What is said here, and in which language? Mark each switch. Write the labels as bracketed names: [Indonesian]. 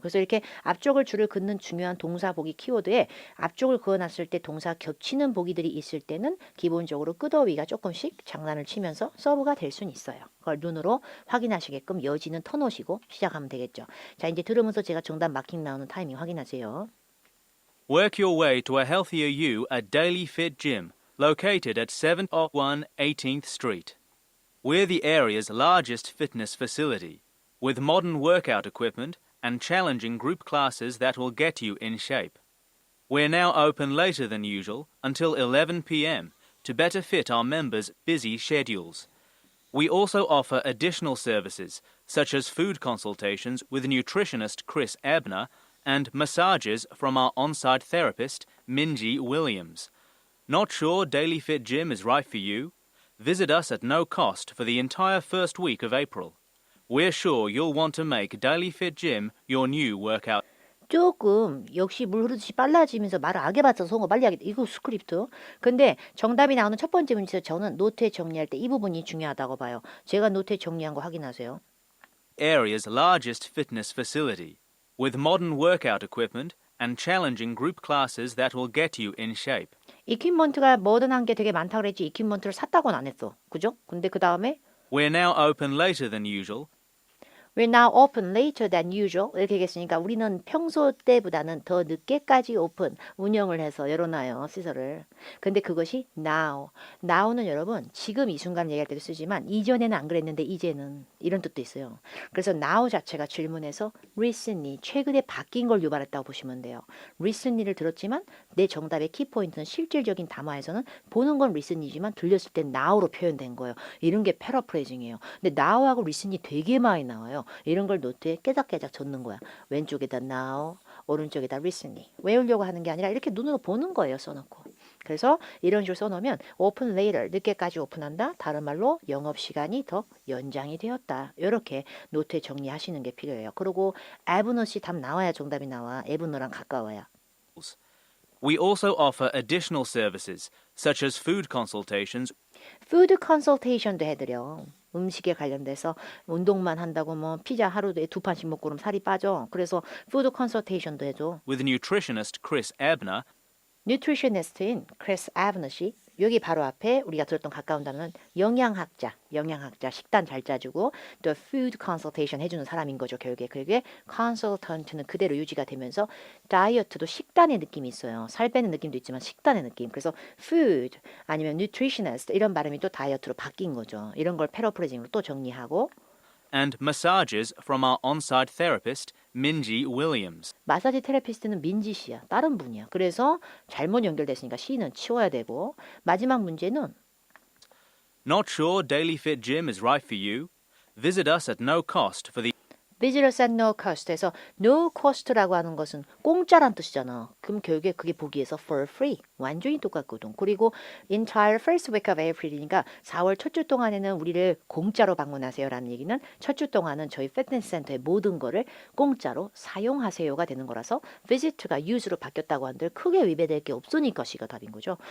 [Korean] 그래서 이렇게 앞쪽을 줄을 긋는 중요한 동사 보기 키워드에 앞쪽을 그어놨을 때 동사 겹치는 보기들이 있을 때는 기본적으로 끄더위가 조금씩 장난을 치면서 서브가 될 수는 있어요. 그걸 눈으로 확인하시게끔 여지는 터놓으시고 시작하면 되겠죠. 자, 이제 들으면서 제가 정답 마킹 나오는 타이밍 확인하세요. [English] Work your way to a healthier you at Daily Fit Gym, located at 701 18th Street. We're the area's largest fitness facility, with modern workout equipment and challenging group classes that will get you in shape. We're now open later than usual until 11 p.m. to better fit our members' busy schedules. We also offer additional services such as food consultations with nutritionist Chris Ebner and massages from our on-site therapist Minji Williams. Not sure Daily Fit Gym is right for you? Visit us at no cost for the entire first week of April. We're sure you'll want to make Daily Fit Gym your new workout. [Korean] 조금 역시 물 흐르듯이 빨라지면서 말을 악해봤자 성어 빨리 하겠다. 이거 스크립트. 근데 정답이 나오는 첫 번째 문제에서 저는 노트에 정리할 때 이 부분이 중요하다고 봐요. 제가 노트에 정리한 거 확인하세요. [English] Area's largest fitness facility, with modern workout equipment and challenging group classes that will get you in shape. [Korean] 이퀴먼트가 모던한 게 되게 많다 그랬지 이퀴먼트를 샀다고는 안 했어. 그죠? 근데 그 다음에 [English] We're now open later than usual. We're now open later than usual. [Korean] 이렇게 얘기했으니까 우리는 평소 때보다는 더 늦게까지 오픈, 운영을 해서 열어놔요. 시설을. 근데 그것이 now. now는 여러분 지금 이 순간 얘기할 때도 쓰지만 이전에는 안 그랬는데 이제는 이런 뜻도 있어요. 그래서 now 자체가 질문에서 recently, 최근에 바뀐 걸 유발했다고 보시면 돼요. recently를 들었지만 내 정답의 키포인트는 실질적인 담화에서는 보는 건 recently지만 들렸을 땐 now로 표현된 거예요. 이런 게 패러프레이징이에요. 근데 now하고 recently 되게 많이 나와요. 이런 걸 노트에 깨작깨작 적는 거야. 왼쪽에다 now, 오른쪽에다 recently. 외우려고 하는 게 아니라 이렇게 눈으로 보는 거예요. 써놓고. 그래서 이런 식으로 써놓으면 [English] open later, [Korean] 늦게까지 오픈한다. 다른 말로 영업시간이 더 연장이 되었다. 이렇게 노트에 정리하시는 게 필요해요. 그리고 에브너시 답 나와야 정답이 나와. 에브너랑 가까워야. [English] We also offer additional services, such as food consultations [Korean] 푸드 컨설테이션도 해드려. 음식에 관련돼서 운동만 한다고 뭐 피자 하루에 2판씩 먹고 그러면 살이 빠져. 그래서 푸드 컨설테이션도 해줘. [English] with nutritionist Chris Ebner [Korean] 뉴트리셔니스트인 크리스 아브너시 여기 바로 앞에 우리가 들었던 가까운 단어는 영양학자, 식단 잘 짜주고 또 [English] food consultation [Korean] 해주는 사람인 거죠. 결국에 그게 consultant는 그대로 유지가 되면서 다이어트도 식단의 느낌이 있어요. 살 빼는 느낌도 있지만 식단의 느낌. 그래서 food 아니면 nutritionist 이런 발음이 또 다이어트로 바뀐 거죠. 이런 걸 패러프레이징으로 또 정리하고 [English] and massages from our on-site therapist Minji Williams. [Korean] 마사지 테라피스트는 민지 씨야. 다른 분이야. 그래서 잘못 연결됐으니까 C는 치워야 되고 마지막 문제는 [English] Not sure Daily Fit Gym is right for you? Visit us at no cost for the Visitors at no cost [Korean] 에서 no cost라고 하는 것은 공짜란 뜻이잖아. 그럼 결국에 그게 보기에서 [English] for free [Korean] 완전히 똑같거든. 그리고 [English] entire first week of April [Korean] 이니까 4월 첫 주 동안에는 우리를 공짜로 방문하세요라는 얘기는 첫 주 동안은 저희 피트니스 센터의 모든 거를 공짜로 사용하세요가 되는 거라서 visit가 use로 바뀌었다고 한들 크게 위배될 게 없으니까 C가 답인 거죠.